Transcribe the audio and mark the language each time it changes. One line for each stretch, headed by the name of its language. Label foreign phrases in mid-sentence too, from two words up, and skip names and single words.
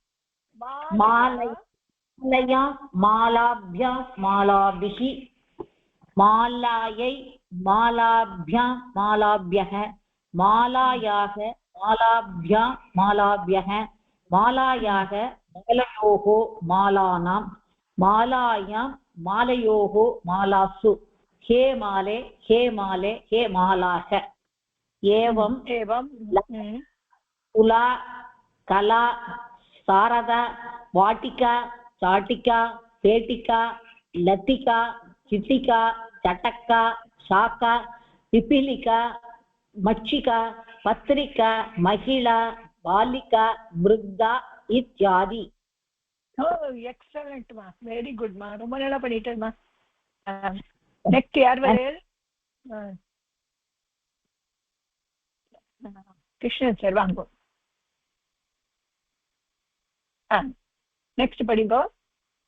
Sanskrit: मालया मालाभ्यां मालाभिः मालायै मालाभ्यां मालाभ्यः मालायाः मालाभ्यां मालाभ्यः मालायाः मालयोः मालानां मालायां मालयोः मालासु हे माले हे माले हे मालाः. एवं तुला कला सारदा वाटिका चाटिका पेटिका लतिका चिटिका चटक्का शाका पिपीलिका मक्षिका पत्रिका महिला बालिका वृद्धा इत्यादि.
Tamil: எக்ஸலென்ட் மா,
English: very good
Tamil: மா, ரொம்ப நல்லா பண்ணிட்டேன் மா. நெக்ஸ்ட் யார் வரேன்? கிருஷ்ணன் சார் வாங்க. நெக்ஸ்ட் படிங்கோ.